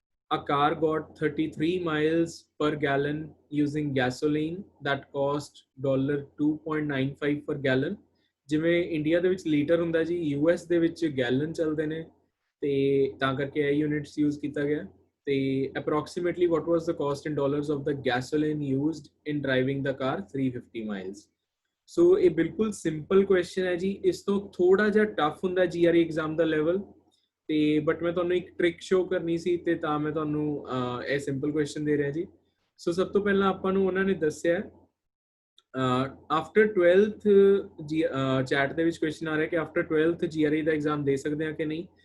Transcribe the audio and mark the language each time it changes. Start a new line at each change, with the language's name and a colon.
English: A car got 33 miles per gallon using gasoline that cost $2.95 per gallon।
Punjabi: ਜਿਵੇਂ India ਦੇ ਵਿੱਚ litre ਹੁੰਦਾ ਜੀ, ਯੂਐਸ ਦੇ ਵਿੱਚ ਗੈਲਨ ਚੱਲਦੇ ਨੇ, ਤੇ ਤਾਂ ਕਰਕੇ ਇਹ ਯੂਨਿਟਸ ਯੂਜ਼ ਕੀਤਾ ਗਿਆ।
English: ਤੇ approximately what was the cost in dollars of the gasoline used in driving the car 350 miles।
Punjabi: ਸੋ ਇਹ ਬਿਲਕੁਲ ਸਿੰਪਲ ਕੁਐਸਚਨ ਹੈ ਜੀ। ਇਸ ਤੋਂ ਥੋੜਾ ਜਿਹਾ ਟਫ ਹੁੰਦਾ ਜੀਆਰਈ ਐਗਜ਼ਾਮ ਦਾ ਲੈਵਲ, ਤੇ ਬਟ ਮੈਂ ਤੁਹਾਨੂੰ ਇੱਕ ਟ੍ਰਿਕ ਸ਼ੋ ਕਰਨੀ ਸੀ ਤੇ ਤਾਂ ਮੈਂ ਤੁਹਾਨੂੰ ਇਹ ਸਿੰਪਲ ਕੁਐਸਚਨ ਦੇ ਰਿਹਾ ਜੀ। ਸੋ ਸਭ ਤੋਂ ਪਹਿਲਾਂ ਆਪਾਂ ਨੂੰ ਉਹਨਾਂ ਨੇ ਦੱਸਿਆ ਆਫਟਰ 12th ਚੈਟ ਦੇ ਵਿੱਚ ਕੁਐਸਚਨ ਆ ਰਿਹਾ ਕਿ ਆਫਟਰ 12th ਜੀਆਰਈ ਦਾ ਐਗਜ਼ਾਮ ਦੇ ਸਕਦੇ ਹਾਂ ਕਿ ਨਹੀਂ।